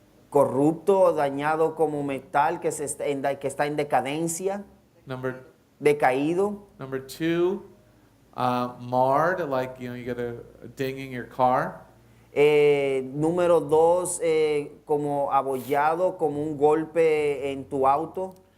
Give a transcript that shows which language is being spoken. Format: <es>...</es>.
<es>Corrupto, dañado como metal que está en decadencia, decaído.</es> <en>Number two, marred, like, you get a ding in your car.</en> <es>Número 2, como abollado, como un golpe en tu auto.</es>